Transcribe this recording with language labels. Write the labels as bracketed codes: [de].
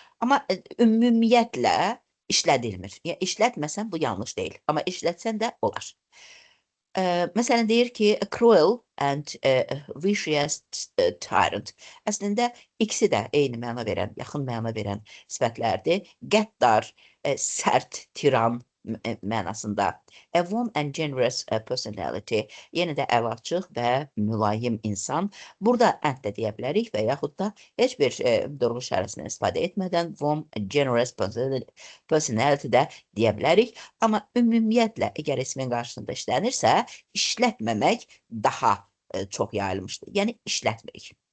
[az] Amma ümumiyyətlə işlədilmir. Yəni, işlətməsən bu yanlış deyil. Amma işlətsən də olar. Məsələn, deyir ki, [en] a cruel and vicious tyrant. [az] Əslində, ikisi də eyni məna verən, yaxın məna verən sifətlərdir. Qəddar, sərt, tiran mənasında. [en] A warm and generous personality. [az] Yenə də əlaçıq və mülayim insan. Burada and də deyə bilərik və yaxud da heç bir durğu işarəsindən istifadə etmədən [en] warm and generous personality [az] də deyə bilərik. Amma ümumiyyətlə, əgər ismin qarşısında işlənirsə, işlətməmək daha çox yayılmışdır. Yəni, işlətmirik.